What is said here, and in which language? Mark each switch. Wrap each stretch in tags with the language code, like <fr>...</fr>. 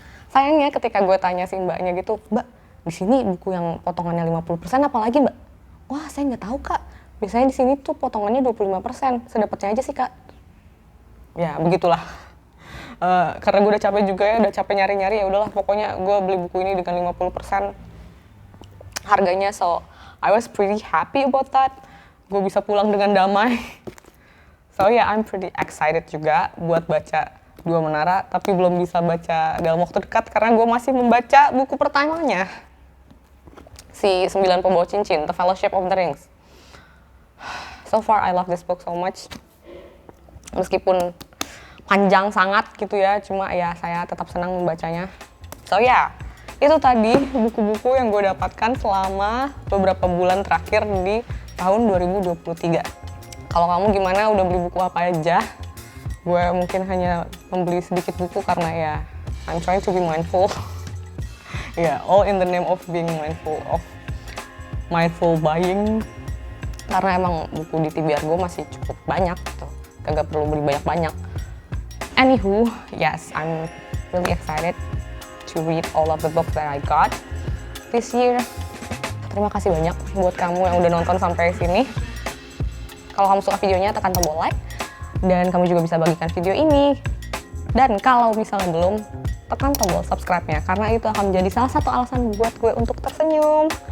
<id>Sayangnya ketika gue tanya si mbaknya gitu, "Mbak, di sini buku yang potongannya 50% apalagi, Mbak?" "Wah, saya nggak tahu, Kak. Biasanya di sini tuh potongannya 25%. Sedapatnya aja sih, Kak." Ya, begitulah. Karena gue udah capek juga ya, udah capek nyari-nyari, ya udahlah pokoknya gue beli buku ini dengan 50% harganya.</id> <en>So I was pretty happy about that.</en> <id>Gue bisa pulang dengan damai.</id> <en>So yeah, I'm pretty excited</en> <id>juga buat baca Dua Menara, tapi belum bisa baca dalam waktu dekat karena gue masih membaca buku pertamanya, si 9 Pembawa Cincin, The Fellowship of the Rings.</id> <en>So far I love this book so much.</en> <id>Meskipun panjang sangat gitu ya, cuma ya saya tetap senang membacanya.</id> <en>So yeah,</en> <id>itu tadi buku-buku yang gue dapatkan selama beberapa bulan terakhir di tahun 2023. Kalau kamu gimana, udah beli buku apa aja? Gue mungkin hanya membeli sedikit buku karena ya</id> <en>I'm trying to be mindful. Yeah, all in the name of being mindful buying.</en> <id>Karena emang buku di TBR gue masih cukup banyak gitu. Kagak perlu beli banyak-banyak.</id> <en>Anywho, yes, I'm really excited to read all of the books that I got this year.</en> <id>Terima kasih banyak buat kamu yang udah nonton sampai sini. Kalau kamu suka videonya, tekan tombol like. Dan kamu juga bisa bagikan video ini. Dan kalau misalnya belum, tekan tombol subscribe-nya. Karena itu akan menjadi salah satu alasan buat gue untuk tersenyum.</id>